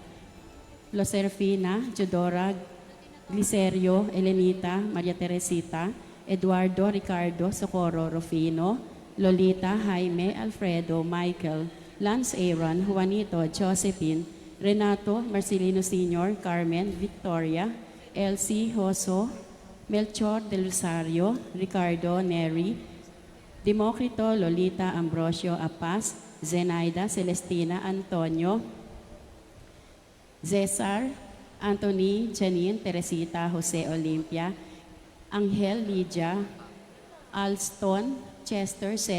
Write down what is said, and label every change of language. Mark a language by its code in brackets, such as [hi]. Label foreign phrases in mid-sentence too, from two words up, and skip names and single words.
[tl] Loserfina, Jodora, Glicerio, Elenita, Maria Teresita, Eduardo, Ricardo, Socorro, Rufino, Lolita, Jaime, Alfredo, Michael, Lance Aaron, Juanito, Josephine, Renato, Marcelino Sr., Carmen, Victoria, Elsie, Joso, Melchor del Rosario, Ricardo, Neri, Democrito, Lolita, Ambrosio, Apas, Zenaida, Celestina, Antonio, Cesar, Anthony, Janine, Teresita, Jose Olympia, Angel, Lydia, Alston, Chester,